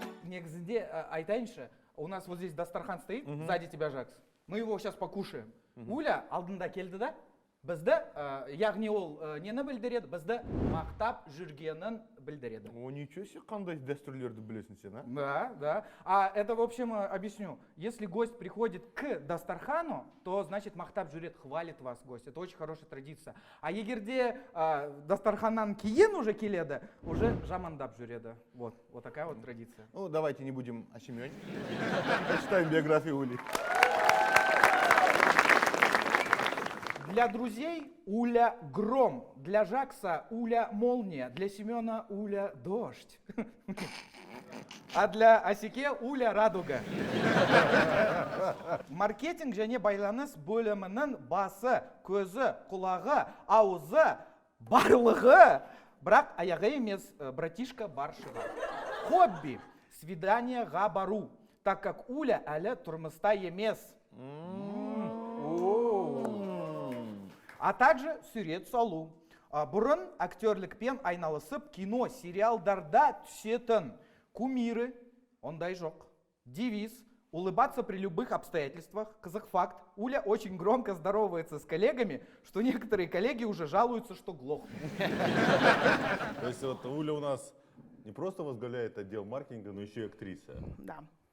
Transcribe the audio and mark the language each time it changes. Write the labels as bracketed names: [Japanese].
[Kazakh] Негізінде айтайыншы, [Russian] у нас вот здесь дастархан стоит, сзади тебя, Жакс. Мы его сейчас покушаем. [Kazakh] Уля алдында келді да? Бізді, яғни ол нені білдіреді? Бізді мақтап жүргенін білдіреді. [Russian] О, ничего себе, [Kazakh] қандай дәстүрлерді білесің сен, а? [Russian] Да, да. А это, в общем, объясню. Если гость приходит к дастархану, то значит [Kazakh] мақтап жүрет, [Russian] хвалит вас гость. Это очень хорошая традиция. [Kazakh] А егерде дастарханнан кейін уже келеді, уже жамандап жүреді. [Russian] Вот такая вот традиция. Ну, давайте не будем о Семене. Почитаем биографию Ули. Для друзей Уля гром, для Жакса Уля молния, для Семена Уля дождь, а для Асеке Уля радуга. [Kazakh] Маркетинг және байланыс бөлімінің басы, көзі, құлағы, аузы, барлығы, бірақ аяғы емес, братишка баршыға. [Russian] Хобби, [Kazakh] свиданияға бару, [Russian] так как [Kazakh] Уля әлі тұрмыста емес. [Russian] А также [Kazakh] сурет салу. Бұрын актерлікпен айналысып кино, сериалдарда түсетін кумиры, ондай жоқ. [Russian] Девиз – улыбаться при любых обстоятельствах. [Kazakh] Қызық факт. [Russian] Уля очень громко здоровается с коллегами, что некоторые коллеги уже жалуются, что глохнут. То есть вот Уля у нас не просто возглавляет отдел маркетинга, но еще и актриса. Да.